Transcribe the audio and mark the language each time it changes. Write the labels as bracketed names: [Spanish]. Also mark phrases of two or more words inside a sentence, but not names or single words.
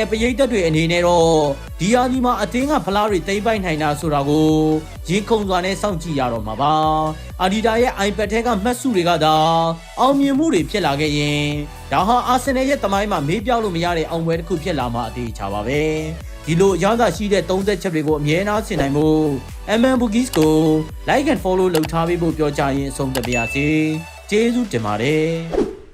[Burmese] ပရိသတ်တွေအနေနဲ့တော့ဒီယာဒီမှာအသင်းကဖလားတွေသိမ်းပိုက်နိုင်တာဆိုတာကိုရင်ခုန်စွာနဲ့စောင့်ကြည့်ရတော့မှာပါ။အာဒီတာရဲ့ iPad ထဲကမှတ်စုတွေကသာအောင်မြင်မှုတွေဖြစ်လာခဲ့ရင်ဒါဟာအာဆင်နယ်ရဲ့သမိုင်းမှာမေးပြောက်လို့မရတဲ့အောင်ပွဲတစ်ခုဖြစ်လာမှာအသေးချပါပဲ။ဒီလိုအရသာရှိတဲ့30ချက်တွေကိုအမြဲတမ်းဆင်နိုင်ဖို့ MM Bookies ကို [English] like and follow [Burmese] လုပ်ထားပေးဖို့ပြောကြရင်အဆုံးသတ်ပါရစေကျေးဇူးတင်ပါတယ်